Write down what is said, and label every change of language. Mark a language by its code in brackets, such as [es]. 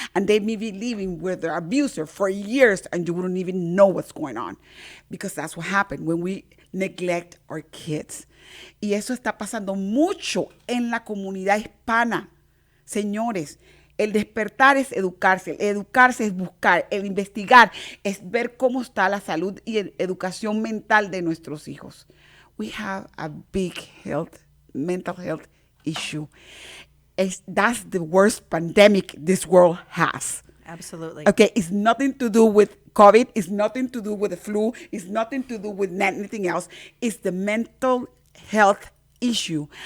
[en] And they may be living with their abuser for years and you wouldn't even know what's going on, because that's what happened when we neglect our kids. [es] Y eso está pasando mucho en la comunidad hispana. Señores, El despertar es educarse, el educarse es buscar, el investigar es ver cómo está la salud y educación mental de nuestros hijos. [en] We have a big mental health issue. That's the worst pandemic this world has. Absolutely. Okay, it's nothing to do with COVID. It's nothing to do with the flu. It's nothing to do with anything else. It's the mental health issue.